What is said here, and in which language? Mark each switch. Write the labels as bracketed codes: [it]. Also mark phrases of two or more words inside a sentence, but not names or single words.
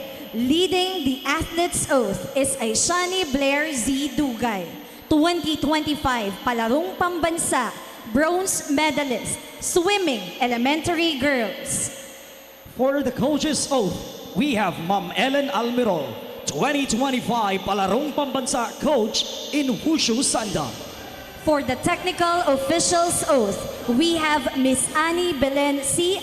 [en] Leading the athlete's oath is Aishani Blair Z. Dugay, 2025 Palarong Pambansa, bronze medalist, swimming, elementary girls. For the coach's oath, we have Ma'am Ellen Almirol, 2025 Palarong Pambansa coach in Wushu Sanda. For the technical official's oath, we have Miss Annie Belen C.